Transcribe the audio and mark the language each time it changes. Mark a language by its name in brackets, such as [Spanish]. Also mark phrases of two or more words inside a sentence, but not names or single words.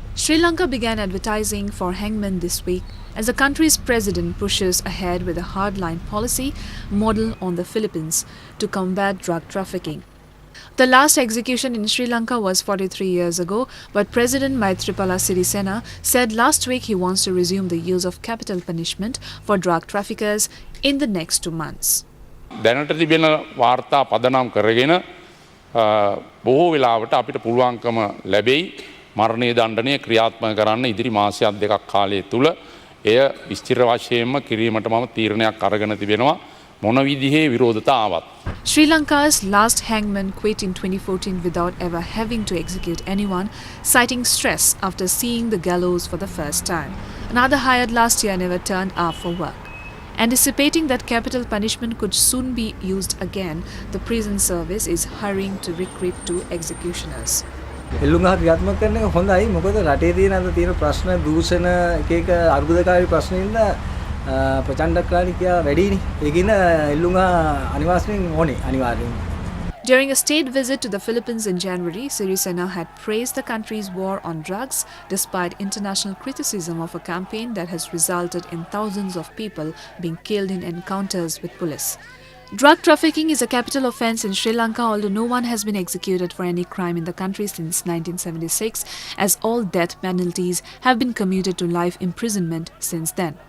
[English] Sri Lanka began advertising for hangmen this week as the country's president pushes ahead with a hardline policy model on the Philippines to combat drug trafficking. The last execution in Sri Lanka was 43 years ago, but President Maithripala Sirisena said last week he wants to resume the use of capital punishment for drug traffickers in the next 2 months. [Sinhala] දැනට තිබෙන වාර්තා පදනම් කරගෙන බොහෝ වෙලාවට අපිට පුළුවන්කම ලැබෙයි මරණීය දණ්ඩනය ක්‍රියාත්මක කරන්න ඉදිරි මාසයක් දෙකක් කාලය තුල එය විස්තර වශයෙන්ම කිරීමට මම තීරණයක් අරගෙන තිබෙනවා මොන විදිහේ විරෝධතා ආවත්. [English] Sri Lanka's last hangman quit in 2014 without ever having to execute anyone, citing stress after seeing the gallows for the first time. Another hired last year never turned up for work. Anticipating that capital punishment could soon be used again, the prison service is hurrying to recruit 2 executioners. [Sinhala] එල්ලුම් ක්‍රියාත්මක කරන එක හොඳයි මොකද රටේ තියෙන අද තියෙන ප්‍රශ්න දූෂණ එක එක අර්බුදකාරී ප්‍රශ්න ඉඳලා ප්‍රචණ්ඩකාරීකයා වැඩිනේ ඒකින එල්ලුම් අනිවාර්යයෙන් ඕනේ අනිවාර්යයෙන්. [English] During a state visit to the Philippines in January, Sirisena had praised the country's war on drugs despite international criticism of a campaign that has resulted in thousands of people being killed in encounters with police. Drug trafficking is a capital offence in Sri Lanka, although no one has been executed for any crime in the country since 1976, as all death penalties have been commuted to life imprisonment since then.